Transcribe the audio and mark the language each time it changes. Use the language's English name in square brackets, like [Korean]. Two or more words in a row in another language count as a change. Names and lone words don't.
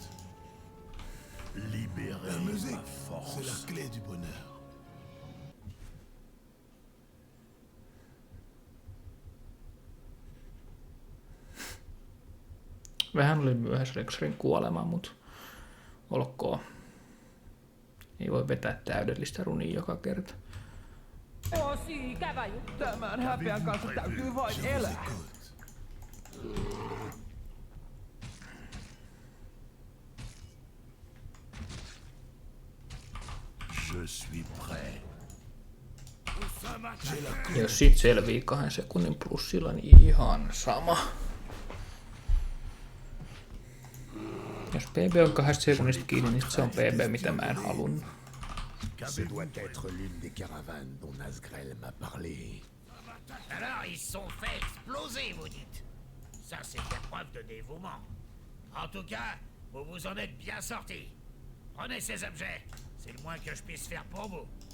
[French] Libérer La musique, ma force. c'est la clé du bonheur. [Finnish] Vähän oli myöhässä Rexrin kuolema, mutta olkoon. Ei voi vetää täydellistä runia joka kerta. Tosi ikävä juttu. Tämän häpeän kanssa täytyy vain [French] Je vous [Finnish] elää. [French] écoute. Je suis prêt. J'ai la [Finnish] Ja jos siitä selvii 2 sekunnin plussilla, niin ihan sama. Jos PB on 2 sekunnista kiinni, niin se on PB, mitä mä en halunnut. [French] Ce doit être l'une des caravanes dont Nazgrel m'a parlé. Alors, ils se sont fait exploser, vous dites. Ça, c'est une preuve de dévouement. En tout cas, vous vous en êtes bien sortis. Prenez ces objets. C'est le moins que je puisse faire pour vous.